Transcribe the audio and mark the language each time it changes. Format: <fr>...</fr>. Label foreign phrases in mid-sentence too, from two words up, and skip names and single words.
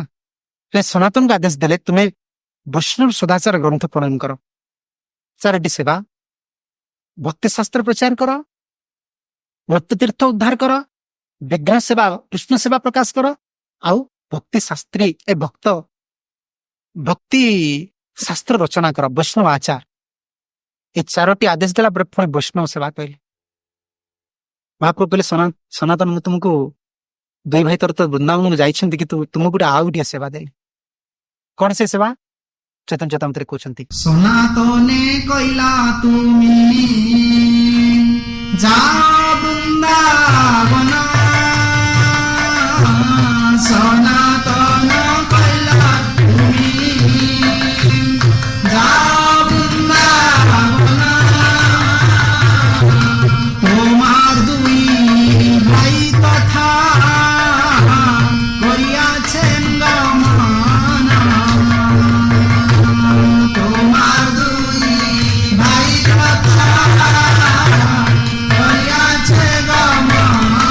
<or>ସନାତନକୁ ଆଦେଶ ଦେଲେ ତୁମେ ବୈଷ୍ଣବ ସଦାଚାର ଗ୍ରନ୍ଥ ପ୍ରଣୟନ କର, 4ଟି ସେବା, ଭକ୍ତି ଶାସ୍ତ୍ର ପ୍ରଚାର କର, ଭକ୍ତି ତୀର୍ଥ ଉଦ୍ଧାର କର, ବିଗ୍ରହ ସେବା କୃଷ୍ଣ ସେବା ପ୍ରକାଶ କର, ଆଉ ଭକ୍ତି ଶାସ୍ତ୍ରୀ ଭକ୍ତି ଶାସ୍ତ୍ର ରଚନା କର, ବୈଷ୍ଣବ ଆଚାର। ଏ 4ଟି ଆଦେଶ ଦେଲା ପରେ ପୁଣି ବୈଷ୍ଣବ ସେବା କହିଲେ। ମହାପ୍ରଭୁ କହିଲେ ସନାତନ ମୁଁ ତୁମକୁ 2 ଭାଇ ତୋର ତ ବୃନ୍ଦାବନକୁ ଯାଇଛନ୍ତି କିନ୍ତୁ ତୁମକୁ ଗୋଟେ ଆଉ ଗୋଟିଏ ସେବା ଦେଲି। କଣ ସେ ସେବା? ଚୈତନ୍ୟ ଚରିତାମୃତରେ କହୁଛନ୍ତି,</or> <bn>সনাতনে কইলা তুমি যাও বৃন্দাবন, সনাতন কইলা তুমি যাও বৃন্দাবন, তোমার 2 ভাই তথা করিয়াছেন গমন, তোমার 2 ভাই কথা করিয়াছে গমন,</bn>